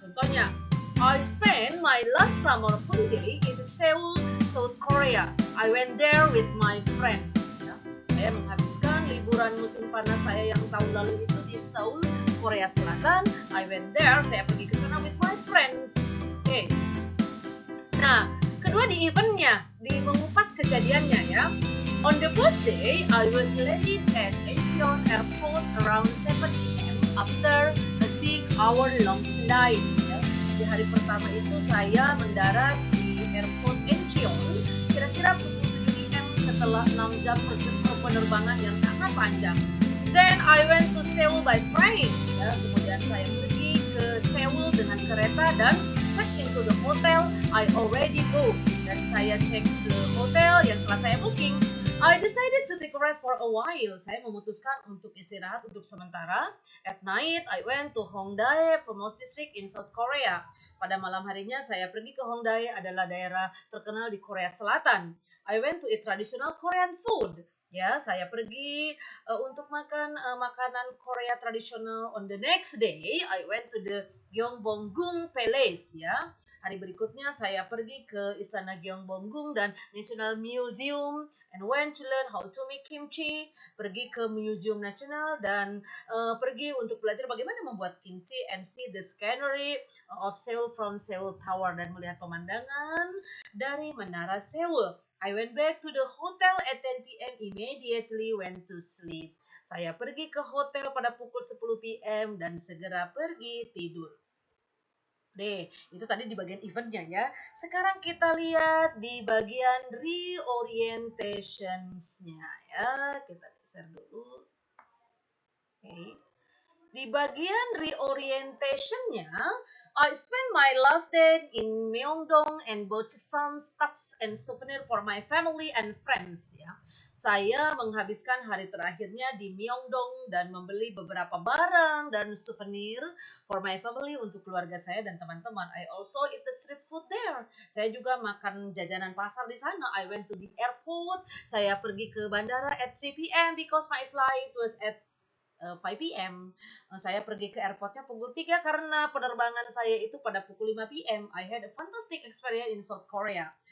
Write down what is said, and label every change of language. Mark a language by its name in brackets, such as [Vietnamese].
[Indonesian] Contohnya, [English] I spent my last summer holiday in Seoul, South Korea. I went there with my friends. [Indonesian] Ya. Saya menghabiskan liburan musim panas saya yang tahun lalu itu di Seoul, Korea Selatan. [English] I went there, [Indonesian] saya pergi ke sana [English] with my friends. [Indonesian] Oke. Nah, kedua di eventnya, di mengupas kejadiannya ya. [English] On the first day, I was landed at Incheon Airport around 7 p.m. after a 6-hour-long flight. [Indonesian] Ya. Di hari pertama itu saya mendarat di Airport Incheon kira-kira pukul 7 p.m. setelah 6 jam penerbangan yang sangat panjang. [English] Then I went to Seoul by train. [Indonesian] Ya. Kemudian saya pergi ke Seoul dengan kereta dan [English] check into the hotel I already booked. [Indonesian] Dan saya cek ke hotel yang telah saya booking. [English] I decided to take a rest for a while. [Indonesian] Saya memutuskan untuk istirahat untuk sementara. [English] At night, I went to Hongdae, famous district in South Korea. [Indonesian] Pada malam harinya, saya pergi ke Hongdae, adalah daerah terkenal di Korea Selatan. [English] I went to eat traditional Korean food. [Indonesian] Ya, saya pergi untuk makan makanan Korea tradisional. [English] On the next day, I went to the Gyeongbokgung Palace. [Indonesian] Ya. Hari berikutnya saya pergi ke Istana Gyeongbokgung dan National Museum [English] and went to learn how to make kimchi. [Indonesian] Pergi ke Museum Nasional dan pergi untuk belajar bagaimana membuat kimchi [English] and see the scenery of Seoul from Seoul Tower [Indonesian] dan melihat pemandangan dari Menara Seoul. [English] I went back to the hotel at 10 p.m. immediately went to sleep. [Indonesian] Saya pergi ke hotel pada pukul 10 p.m. dan segera pergi tidur. Deh, itu tadi di bagian eventnya ya. Sekarang kita lihat di bagian reorientationsnya ya. Kita share dulu. Oke. Di bagian reorientationnya, [English] I spent my last day in Myeongdong and bought some stuffs and souvenir for my family and friends ya. [Indonesian] Saya menghabiskan hari terakhirnya di Myeongdong dan membeli beberapa barang dan souvenir [English] for my family [Indonesian] untuk keluarga saya dan teman-teman. [English] I also eat the street food there. [Indonesian] Saya juga makan jajanan pasar di sana. [English] I went to the airport. [Indonesian] Saya pergi ke bandara [English] at 3 p.m. because my flight was at 5 p.m. [Indonesian] Saya pergi ke airportnya pukul 3 karena penerbangan saya itu pada pukul 5 p.m. [English] I had a fantastic experience in South Korea.